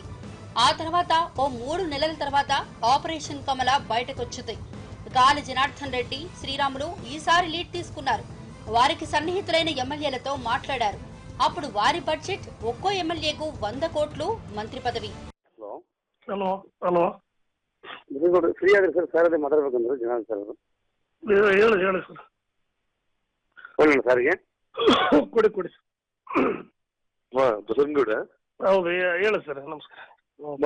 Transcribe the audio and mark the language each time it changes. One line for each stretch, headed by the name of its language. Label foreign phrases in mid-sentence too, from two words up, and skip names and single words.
Telugu: ఆ తర్వాత ఓ 3 నెలల తర్వాత ఆపరేషన్ కమల బయటకొచ్చింది. గాలి జనార్దన్ రెడ్డి, శ్రీరాములు ఈసారి లీడ్ తీసుకున్నారు. వారికి సన్నిహితులైన ఎమ్మెల్యేలతో మాట్లాడారు. అప్పుడు వారి బడ్జెట్ ఒక్కో ఎమ్మెల్యేకు 100 కోట్లు, మంత్రి పదవి.
Kannada: ಹಲೋ ಹಲೋ ಫ್ರೀ ಆದ್ರೆ ಸರ್ ಸರ್ ಅದೇ ಮಾತಾಡ್ಬೇಕಂದ್ರೆ ಜನ ಸರ್ ಹೇಳಿ ಹೇಳಿ ಸರ್ ಒಳ್ಳೆ ಸರ್ಗೆ ಕೊಡಿ ಕೊಡಿ ಬಸವನಗೌಡ ಹೌದು ಹೇಳಿ ಸರ್ ನಮಸ್ಕಾರ